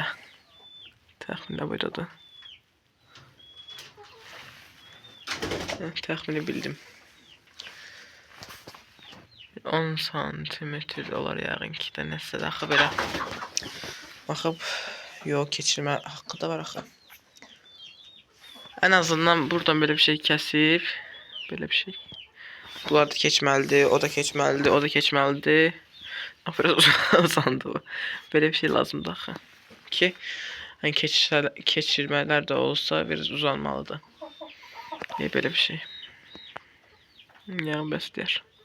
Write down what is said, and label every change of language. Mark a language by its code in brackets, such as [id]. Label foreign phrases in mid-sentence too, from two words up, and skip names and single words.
[az] Təxmin nə boydadır? Təxmini bildim. 10 santimetr olar yəqin ki də nəsə də axı belə. Baxıb, yox keçirmə haqqı da var axı. [tr] En azından buradan böyle bir şey kesip böyle bir şey. [az] Bunlar da keçməlidir, o da keçməlidir, o da keçməlidir. [tr] Biraz uzandı bu. Böyle bir şey [az] lazımdır axı. Ki hani keçirmələr də olsa biraz uzanmalıdır. [tr] Böyle bir şey. [az] Yəni bəs deyər.